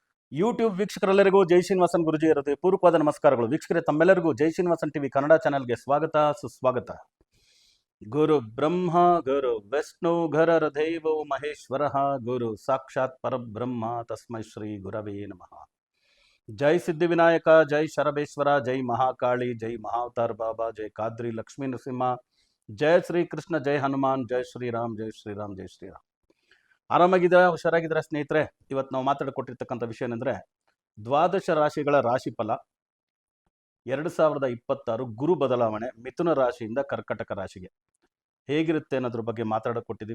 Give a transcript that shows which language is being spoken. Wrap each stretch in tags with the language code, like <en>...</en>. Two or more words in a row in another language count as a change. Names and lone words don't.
<kn>ಯೂಟ್ಯೂಬ್ ವೀಕ್ಷಕರೆಲ್ಲರಿಗೂ ಜೈ ಶ್ರೀನಿವಾಸನ್ ಗುರುಜಿ ಇರುತ್ತೆ ಪೂರ್ವಕವಾದ ನಮಸ್ಕಾರಗಳು. ವೀಕ್ಷಕರೇ, ತಮ್ಮೆಲ್ಲರಿಗೂ ಜೈ ಶ್ರೀನಿವಾಸನ್ ಟಿವಿ ಕನ್ನಡ ಚಾನೆಲ್ಗೆ ಸ್ವಾಗತ ಸುಸ್ವಾಗತ.</kn> <sa>ಗುರು ಬ್ರಹ್ಮ ಗುರು ವಿಷ್ಣು ಗುರರ ದೈವೋ ಮಹೇಶ್ವರ ಗುರು ಸಾಕ್ಷಾತ್ ಪರಬ್ರಹ್ಮ ತಸ್ಮೈ ಶ್ರೀ ಗುರವೇ ನಮಃ.</sa> <kn>ಜೈ ಸಿದ್ಧಿವಿನಾಯಕ, ಜೈ ಶರಬೇಶ್ವರ, ಜೈ ಮಹಾಕಾಳಿ, ಜೈ ಮಹಾವತಾರ್ ಬಾಬಾ, ಜೈ ಕಾದ್ರಿ ಲಕ್ಷ್ಮೀ ನರಸಿಂಹ, ಜೈ ಶ್ರೀಕೃಷ್ಣ, ಜೈ ಹನುಮಾನ್, ಜೈ ಶ್ರೀರಾಮ್, ಜೈ ಶ್ರೀರಾಮ್, ಜೈ ಶ್ರೀರಾಮ್. ಆರಾಮಾಗಿದ್ದೀರಾ, ಹುಷಾರಾಗಿದ್ದೀರಾ ಸ್ನೇಹಿತರೆ? ಇವತ್ತು ನಾವು ಮಾತಾಡಿಕೊಟ್ಟಿರ್ತಕ್ಕಂಥ ವಿಷಯ ಏನಂದರೆ ದ್ವಾದಶ ರಾಶಿಗಳ ರಾಶಿಫಲ 2026 ಗುರು ಬದಲಾವಣೆ ಮಿಥುನ ರಾಶಿಯಿಂದ ಕರ್ಕಟಕ ರಾಶಿಗೆ ಹೇಗಿರುತ್ತೆ ಅನ್ನೋದ್ರ ಬಗ್ಗೆ ಮಾತಾಡಿಕೊಟ್ಟಿದ್ದೀವಿ.</kn>